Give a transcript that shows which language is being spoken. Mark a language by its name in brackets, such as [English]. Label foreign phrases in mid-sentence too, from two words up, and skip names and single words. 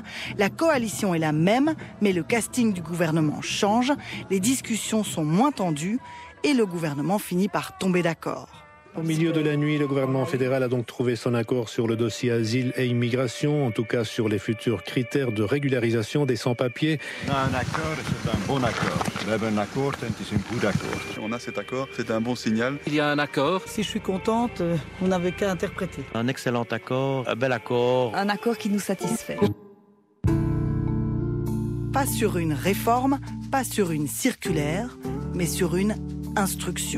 [French] La coalition est la même, mais le casting du gouvernement change, les discussions sont moins tendues et le gouvernement finit par tomber d'accord. Au milieu de la nuit, le gouvernement fédéral a donc trouvé son accord sur le dossier asile et immigration, en tout cas sur les futurs critères de régularisation des sans-papiers. Un accord, c'est un bon accord. [Dutch] We hebben een akkoord en het is een goed akkoord. [French] On a cet accord, c'est un bon signal. Il y a un accord. Si je suis contente, vous n'avez qu'à interpréter. Un excellent accord, un bel accord. Un accord qui nous satisfait. Pas sur une réforme, pas sur une circulaire, mais sur une instruction.